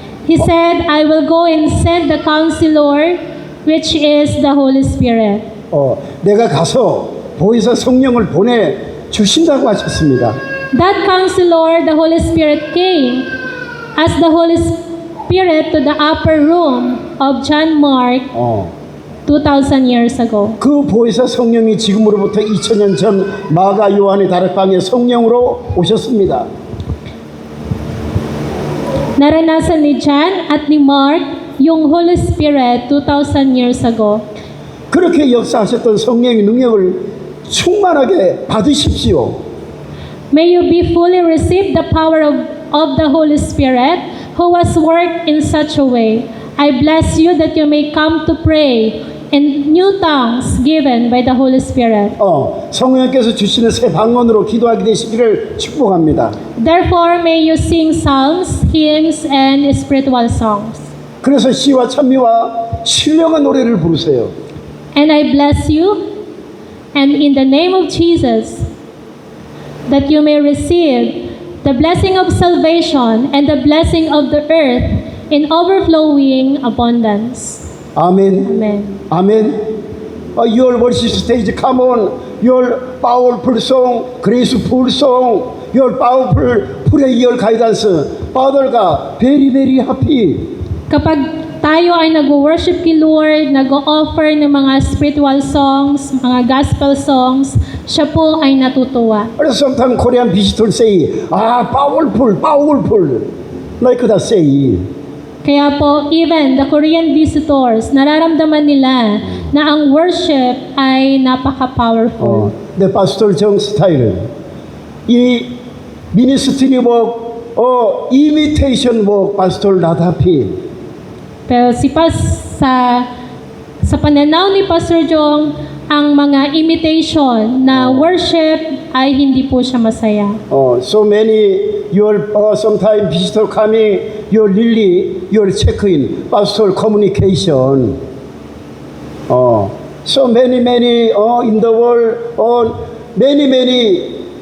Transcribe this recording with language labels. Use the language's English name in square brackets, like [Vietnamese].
[English] He said, I will go and send the counselor, which is the Holy Spirit. [Korean] 내가 가서 보혜사 성령을 보내 주신다고 하셨습니다. [English] That counselor, the Holy Spirit, came as the Holy Spirit to the upper room of John Mark 2,000 years ago. [Korean] 그 보혜사 성령이 지금으로부터 2000년 전 마가 요한의 다락방에 성령으로 오셨습니다. [Filipino] Naranasan ni John at ni Mark yung Holy Spirit 2,000 years ago. [Korean] 그렇게 역사하셨던 성령의 능력을 충만하게 받으십시오. [English] May you be fully receive the power of the Holy Spirit who was worked in such a way I bless you that you may come to pray in new tongues given by the Holy Spirit. [Korean] 성령께서 주시는 새 방언으로 기도하게 되시기를 축복합니다. [English] Therefore, may you sing psalms, hymns, and spiritual songs. [Korean] 그래서 시와 찬미와 신령한 노래를 부르세요. [English] And I bless you, and in the name of Jesus, that you may receive the blessing of salvation and the blessing of the earth in overflowing abundance. [Korean] 아멘. [English] Amen. Amen. Your worship stage, come on. Your powerful song, graceful song, your powerful prayer guidance. Father가 very very happy. [Filipino] Kapag tayo ay nag-worship kay Lord, nag-offer ng mga spiritual songs, mga gospel songs, siya po ay natutuwa. [English] Sometimes Korean visitors say, powerful, powerful. Like that say. [Filipino] Kaya po, [English] even the Korean visitors, [Filipino] nararamdaman nila na ang worship ay napaka-powerful. [English] The Pastor Jung style. 이 ministry work, imitation work, Pastor not happy. [Filipino] Pero sa pananaw ni Pastor Jong, ang mga imitation na worship ay hindi po siya masaya. [English] So many, your sometimes visitor coming, your really, your check-in, pastor communication. So many in the world, many.